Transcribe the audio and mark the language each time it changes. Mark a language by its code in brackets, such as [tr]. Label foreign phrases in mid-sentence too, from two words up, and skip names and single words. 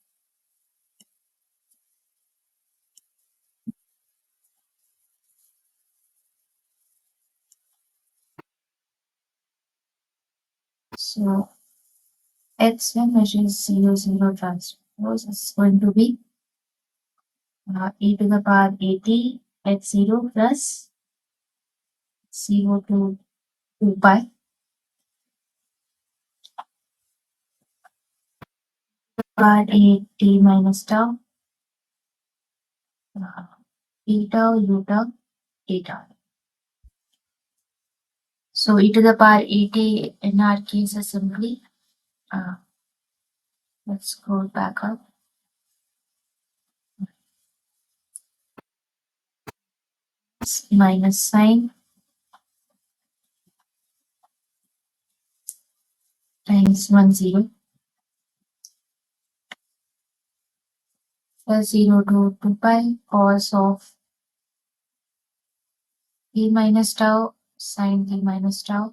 [en] So x1, which is 0, 0 transpose, is going to be e to the power at x0 plus 0 to 2 pi power at t minus tau e tau u tau t tau. So e to the power at in our case is simply, let's scroll back up. Minus sine times 1, 0 plus 0 to 2 pi cos of t minus tau sine t minus tau.